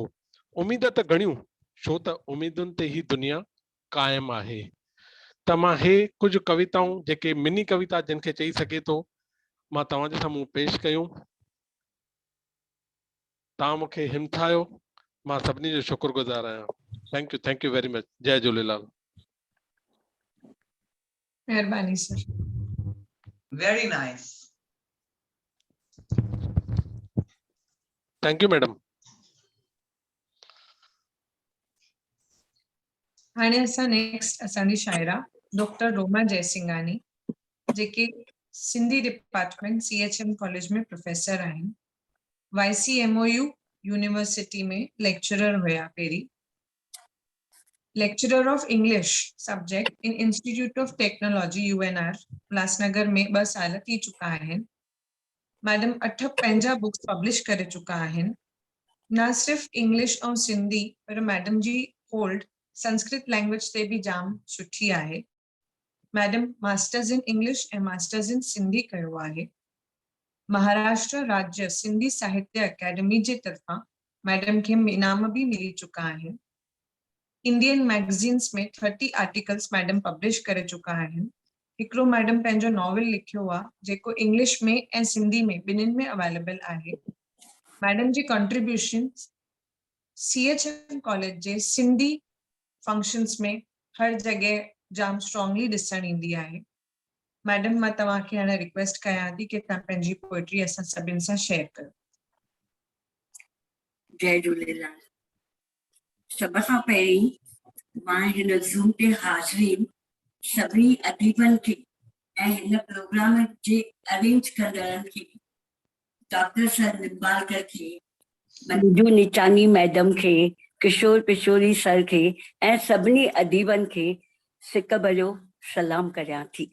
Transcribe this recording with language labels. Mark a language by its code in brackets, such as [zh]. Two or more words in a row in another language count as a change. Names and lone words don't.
[sd] उम्मीद त घणियूं, छो त उम्मीदुनि ते ही दुनिया क़ाइमु आहे। त मां हे कुझु कविताऊं जेके मिनी कविता जिनखे चई सघे थो, मां तव्हांजे साम्हूं पेश कयूं। तव्हां मूंखे हिमथायो, मां सभिनी जो शुक्रगुज़ार आहियां। [en] Thank you very much. जय झूलेलाल। [sd] महिरबानी सर। [en] Very nice. Thank you madam. [sd] हाणे असां नेक्स्ट असांजी शायरा डॉक्टर रोमा जयसिंघानी, जेके सिंधी डिपार्टमेंट CHM कॉलेज में प्रोफेसर आहिनि। YCMOU यूनिवर्सिटी में लेक्चरर हुआ पहिरीं। [en] Lecturer of English subject in Institute of Technology UNR उल्हासनगर [sd] में 2 साल थी चुका आहिनि। मैडम 8 पंहिंजा [en] books publish [sd] करे चुका आहिनि। न सिर्फ इंग्लिश और सिंधी पर मैडम जी होल्ड संस्कृत लैंग्वेज ते भी जाम सुठी आहे। मैडम [en] Masters in English and Masters in Sindhi [sd] कयो आहे। महाराष्ट्र राज्य सिंधी साहित्य अकेडमी जे तरफां मैडम के इनाम भी मिली चुका है। [en] Indian magazines [sd] में 30 आर्टिकल्स मैडम पब्लिश करे चुका आहिनि। हिकिड़ो मैडम पंहिंजो नॉवल लिखियो आहे जेको इंग्लिश में ऐं सिंधी में ॿिन्हिनि में अवेलेबल आहे। मैडम जी कंट्रीब्यूशन CHM कॉलेज जे सिंधी फंक्शंस में हर जगह जाम स्ट्रॉन्गली ॾिसण ईंदी आहे। मैडम मां तव्हांखे हाणे रिक्वेस्ट कयां थी कि तव्हां पंहिंजी पोएट्री असां सभिनि सां शेयर कयो। जय झूलेलाल। सभ खां पहिरीं मां हिन ज़ूम ते हाज़िरी सभी अदीबनि खे ऐं हिन प्रोग्राम जे अरेंज कंदड़नि खे, डॉक्टर सर निम्बालकर खे, मंजू निचानी मैडम खे, किशोर पिशोरी सर खे ऐं सभिनी अदीबनि खे सिक भरियो सलाम करियां थी।